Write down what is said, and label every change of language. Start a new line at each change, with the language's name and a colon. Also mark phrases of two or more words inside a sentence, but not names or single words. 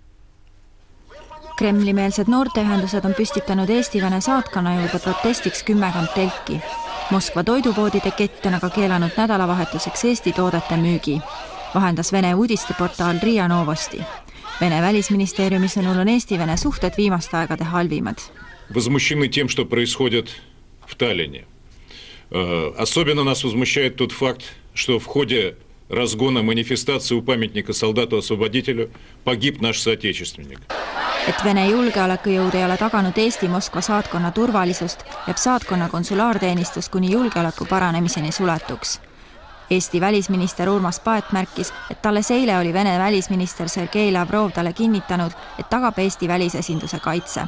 Estonian: Kremli-meelsed noorteühendused on püstitanud Eesti-Vene saatkonna juurde protestiks 10 telki. Moskva toidupoodide kett on aga keelanud nädalavahetuseks Eesti toodete müügi. Vahendas Vene uudisteportaal RIA Novosti. Vene välisministeeriumi sõnul on Eesti-Vene suhted viimaste aegade halvimad.
Russian: Возмущены тем, что происходит в Таллине. Особенно нас возмущает тот факт, что в ходе разгона манифестации у памятника солдату-освободителю погиб наш соотечественник.
Estonian: Et Vene julgeolekujõud ei ole taganud Eesti Moskva saatkonna turvalisust, jääb saatkonna konsulaarteenistus kuni julgeoleku paranemiseni suletuks. Eesti välisminister Urmas Paet märkis, et alles eile oli Vene välisminister Sergei Lavrov talle kinnitanud, et tagab Eesti välisesinduse kaitse.